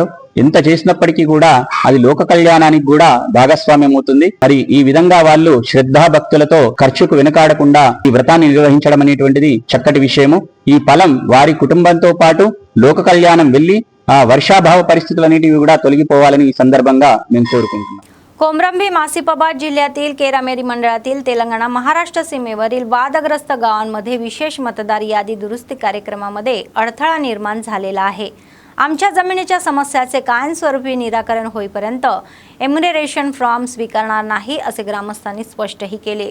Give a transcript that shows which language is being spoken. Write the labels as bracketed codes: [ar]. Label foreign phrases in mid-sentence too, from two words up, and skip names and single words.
[te] ఎంత చేసినప్పటికీ కూడా అది లోక కళ్యాణానికి కూడా భాగస్వామ్యం అవుతుంది. మరి ఈ విధంగా వాళ్ళు శ్రద్ధాభక్తులతో ఖర్చుకు వెనుకాడకుండా ఈ వ్రతాన్ని నిర్వహించడం అనేటువంటిది చక్కటి విషయము. ఈ ఫలం వారి कुटुंबांతో పాటు లోక కళ్యాణం వెళ్ళి ఆ వర్షాభావ పరిస్థితులన్నిటివి కూడా తొలగిపోవాలని ఈ సందర్భంగా మేము కోరుకుంటున్నాం. [mr] कोमरंभी मासिपाबाद जिल्ह्यातील केरामेरी मंडळातील तेलंगणा महाराष्ट्र सीमेवरील वादग्रस्त गावांमध्ये विशेष मतदार यादी दुरुस्ती कार्यक्रमामध्ये अडथळा निर्माण झालेला आहे. आमच्या जमिनीच्या समस्याचे कायमस्वरूपी निराकरण होईपर्यंत [en] enumeration form [mr] स्वीकारणार नाही असे ग्रामस्थांनी स्पष्टही केले.